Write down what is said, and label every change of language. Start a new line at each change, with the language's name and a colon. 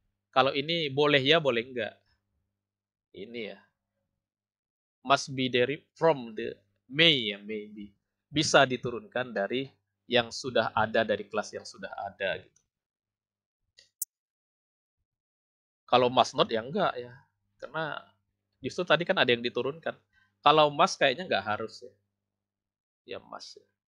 Indonesian: Kalau ini boleh ya, boleh enggak. Ini ya.
English: Must be derived from the may ya, maybe.
Indonesian: Bisa diturunkan dari yang sudah ada, dari kelas yang sudah ada gitu. Kalau must not ya enggak ya. Karena justru tadi kan ada yang diturunkan. Kalau must kayaknya enggak harus ya. Ya must ya.